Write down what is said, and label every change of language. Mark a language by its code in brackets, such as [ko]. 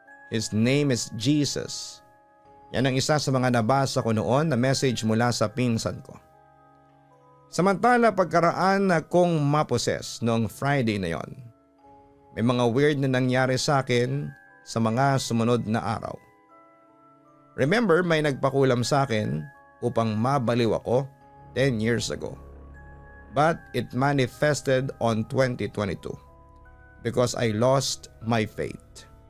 [en] His name is Jesus. [tl] Yan ang isa sa mga nabasa ko noon na message mula sa pinsan ko. Samantala pagkaraan na kong maposes noong Friday na yon, may mga weird na nangyari sa akin sa mga sumunod na araw. Remember, may nagpakulam sa akin upang mabaliw ako 10 years ago. [en] But it manifested on 2022 because I lost my faith.